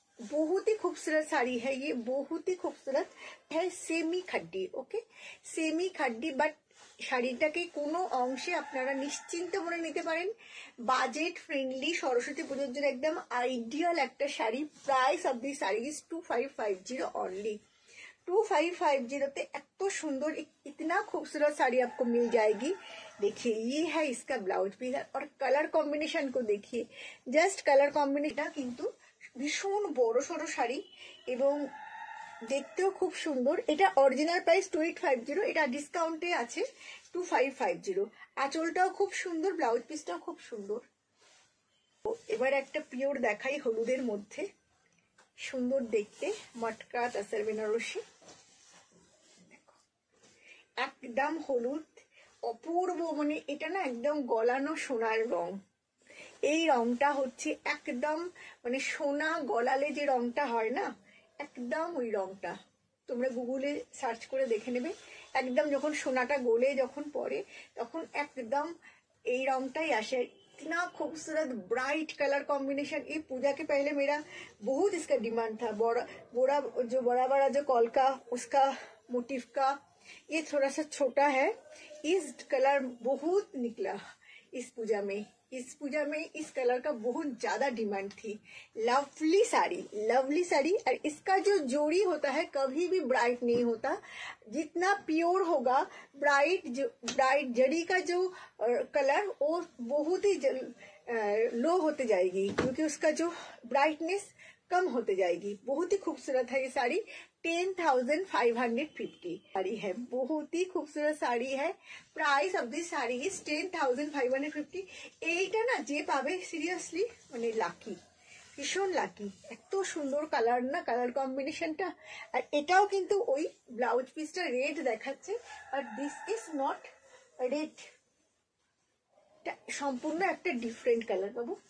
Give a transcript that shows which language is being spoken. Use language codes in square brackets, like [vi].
[hi] बहुत ही खूबसूरत साड़ी है ये, बहुत ही खूबसूरत है। [bn] सेमी खड्डी, ओके सेमी खड्डी, বাট শাড়িটাকে কোনো অংশে আপনারা নিশ্চিন্ত মনে নিতে পারেন। বাজেট ফ্রেন্ডলি সরস্বতী পুজোর জন্য একদম আইডিয়াল একটা sari. [en] Price of this sari is 2550 only. [hi] 2550 पे इतना सुंदर इतना खूबसूरत साड़ी आपको मिल जाएगी। देखिए ये है इसका ब्लाउज पीस, और कलर कॉम्बिनेशन को देखिए, जस्ट कलर कॉम्बिनेशन [bn] কিন্তু ভীষণ বড় সরো শাড়ি এবং দেখতেও খুব সুন্দর। এটা অরিজিনাল প্রাইস 2850, এটা ডিসকাউন্টে আছে 2550। আঁচলটাও খুব সুন্দর, ব্লাউজ পিসটাও খুব সুন্দর। এবার একটা পিওর দেখাই হলুদের মধ্যে, সুন্দর দেখতে মটকা তাসার বেনারসি। একদম হলুদ, অপূর্ব, মানে এটা না একদম গলানো সোনার রং। এই রংটা হচ্ছে একদম মানে সোনা গলালে যে রংটা হয় না, একদম ওই রংটা। তোমরা গুগলে সার্চ করে দেখে নেবে। একদম যখন সোনাটা গলে যখন পড়ে তখন একদম এই রংটাই আসে। [hi] इतना खूबसूरत ब्राइट कलर कॉम्बिनेशन। ये पूजा के पहले मेरा बहुत इसका डिमांड था। बड़ा बड़ा जो कॉलका उसका मोटिव का, ये थोड़ा सा छोटा है। इस कलर बहुत निकला इस पूजा में। इस कलर का बहुत ज्यादा डिमांड थी। लवली साड़ी। और इसका जो जोड़ी होता है कभी भी ब्राइट नहीं होता। जितना प्योर होगा ब्राइट जड़ी का जो कलर वो बहुत ही लो होते जाएगी, क्योंकि उसका जो ब्राइटनेस कम होते जाएगी। बहुत ही खूबसूरत है ये साड़ी। 10,550 साड़ी है, बहुत ही खूबसूरत साड़ी है। [en] Price of this sari is 10,550। [bn] এইটা না যে পাবে সিরিয়াসলি মানে লাকি, ভীষণ লাকি। এত সুন্দর কালার না, কালার কম্বিনেশনটা। আর এটাও কিন্তু ওই ব্লাউজ পিসটা রেড দেখাচ্ছে, [en] but this is not red, [bn] এটা সম্পূর্ণ একটা ডিফারেন্ট কালার পাবো।